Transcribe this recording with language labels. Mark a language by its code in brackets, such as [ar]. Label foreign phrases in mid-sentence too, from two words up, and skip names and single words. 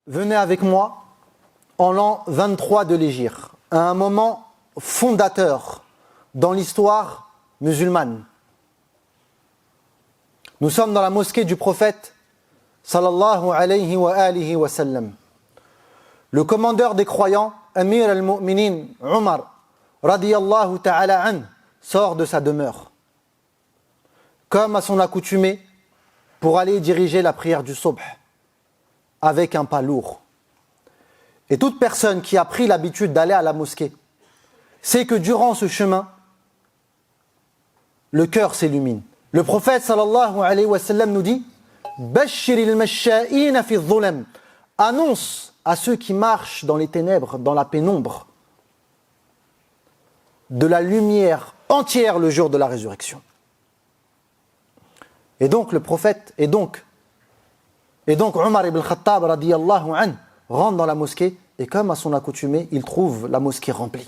[fr] Venez avec moi en l'an 23 de l'Hégire, à un moment fondateur dans l'histoire musulmane. Nous sommes dans la mosquée du prophète [ar] صلى الله عليه وآله وسلم. [fr] Le commandeur des croyants, [ar] أمير المؤمنين [fr] Omar [ar] رضي الله تعالى عن, [fr] sort de sa demeure, comme à son accoutumée, pour aller diriger la prière du subh, avec un pas lourd. Et toute personne qui a pris l'habitude d'aller à la mosquée sait que durant ce chemin, le cœur s'illumine. Le prophète [ar] صلى الله عليه وسلم [fr] nous dit « [ar] بشر المشائين في الظلم [fr] » annonce à ceux qui marchent dans les ténèbres, dans la pénombre, de la lumière entière le jour de la résurrection. Et donc le prophète, et donc Omar ibn Khattab [ar] رضي الله عنه [fr] rentre dans la mosquée et comme à son accoutumée, il trouve la mosquée remplie.